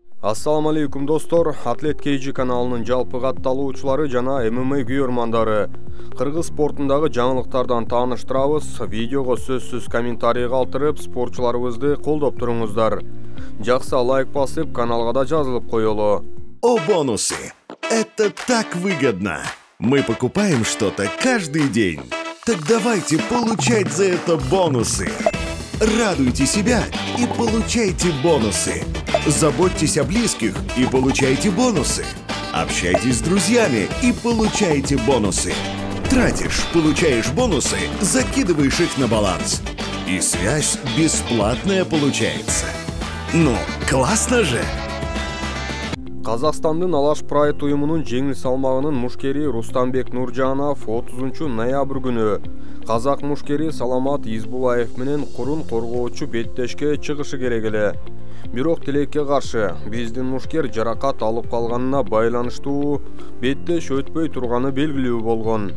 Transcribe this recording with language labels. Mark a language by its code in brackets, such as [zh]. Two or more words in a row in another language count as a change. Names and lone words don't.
[ar] السلام عليكم [ky] достор, Атлет KG каналынын жалпы катталуучулары жана ММА күйөрмандары. Кыргыз спортундагы жаңылыктардан тааныштырабыз. Видеого сөзсүз комментарий калтырып, спортчуларыбызды колдоп туруңуздар. Жакшы лайк басып, каналга да жазылып коелу. [ru] О, бонусы! Это так выгодно! Мы покупаем что-то каждый день. Так давайте получать за это бонусы. Радуйте себя и получайте бонусы. Заботьтесь о близких и получайте бонусы. Общайтесь с друзьями и получайте бонусы. Тратишь, получаешь бонусы, закидываешь их на баланс. И связь бесплатная получается. Ну, классно же! [ky] Казакстандын Алаш Прайд уюмунун жеңил салмагынын мушкери Рустамбек Нуржанов 30 ноябрь күнү казак мушкери Саламат Избулаев менен курун коргоочу беттешке чыгышы керек эле. Бирок тилекке каршы биздин мушкер жаракат алып калганына байланыштуу беттеш өтпөй турганы белгилүү болгон.